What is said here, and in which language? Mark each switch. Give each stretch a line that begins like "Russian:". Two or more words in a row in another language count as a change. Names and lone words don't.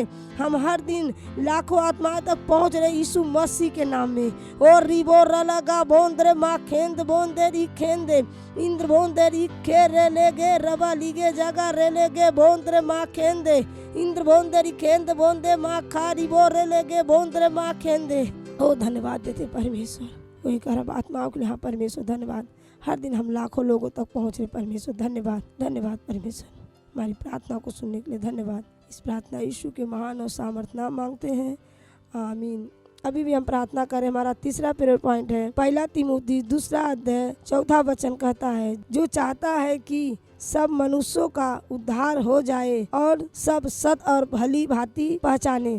Hindi: हम हर दिन लाखों आत्माएं तक पहुंच रहे यीशु मसीह के नाम में। ओ रिबो रलगा बोंद्रे माँ खेंद बोंदे रिखेंदे इंद्र बोंदे रिखे रे लेगे रबा लीगे जागा रे लेगे बोंद्रे माँ खेंदे इंद्र बोंदे रिखेंद बोंदे माँ खा रिबो रे लेगे बोंद्रे माँ खेंदे। ओ धन्यवाद देते परमेश्वर। वही करब आत्माओं के लिए। हाँ परमेश्वर धन्यवाद। हर दिन हम लाखों लोगों तक पहुँच रहे परमेश्वर। धन्यवाद धन्यवाद परमेश्वर। हमारी प्रार्थना को सुनने के लिए धन्यवाद। इस प्रार्थना यीशु के महान और सामर्थ्य नाम मांगते हैं, आमीन। अभी भी हम प्रार्थना करें। हमारा तीसरा
English: prayer point
Hindi: है 1 तीमुथी 2 अध्याय 4 वचन कहता है, जो चाहता है कि सब मनुष्यों का उद्धार हो जाए और सब सत और भली भांति पहचाने।